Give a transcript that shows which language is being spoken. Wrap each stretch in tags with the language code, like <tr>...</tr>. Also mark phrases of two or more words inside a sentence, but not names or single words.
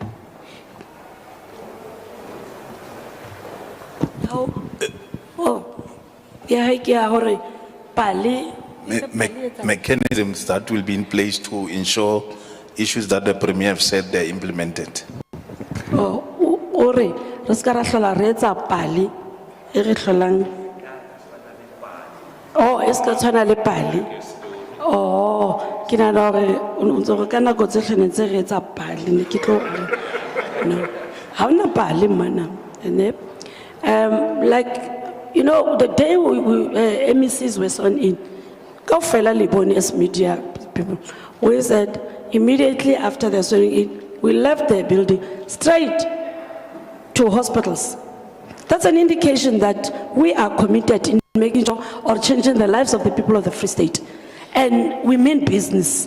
<en>Mechanisms that will be in place to ensure issues that the Premier have said they're implemented.</en> <st>Oh, es ka tshwana le pale. Oh, ke nahana hore o ntse re ka nako tsohle ne ntse re etsa pale ne ke tlo no. Ha ona pale mana.</st> <en>Like, you know, the day MECs were sworn in,</en> <st>kaofela le bone</st> <en>as media people, we said immediately after the swearing in, we left the building straight to hospitals. That's an indication that we are committed in making sure or changing the lives of the people of the Free State. And we mean business.</en>